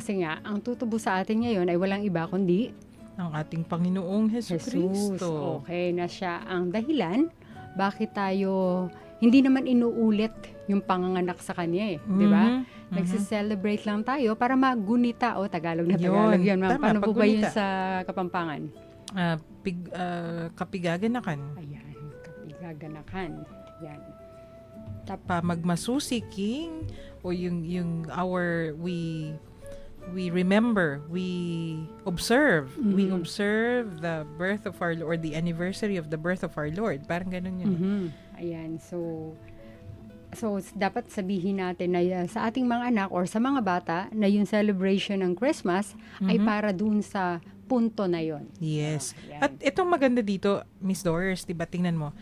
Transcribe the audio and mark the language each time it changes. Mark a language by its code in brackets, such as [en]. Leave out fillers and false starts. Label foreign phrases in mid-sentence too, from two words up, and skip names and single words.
[tl] Kasi nga, ang tutubos sa atin ngayon ay walang iba kundi Ang ating Panginoong Hesus Jesus. Kristo. Okay, na siya ang dahilan bakit tayo hindi naman inuulit yung panganganak sa kanya di ba? Nagse-celebrate lang tayo para magunita. Tagalog na Tagalog yun, ma'am. Tama, Paano po ba yun paggunita. sa Kapampangan? Kapigaganakan. Ayan, kapigaganakan. Yan. [pam] Magmasusi king [en] o yung we remember, we observe the birth of our Lord, the anniversary of the birth of our Lord. [tl] Parang ganun yun. Ayan, so dapat sabihin natin na sa ating mga anak or sa mga bata na yung celebration ng Christmas ay para dun sa punto na yon. Yes. Ayan. At itong maganda dito, Miss Doris, diba, tingnan mo,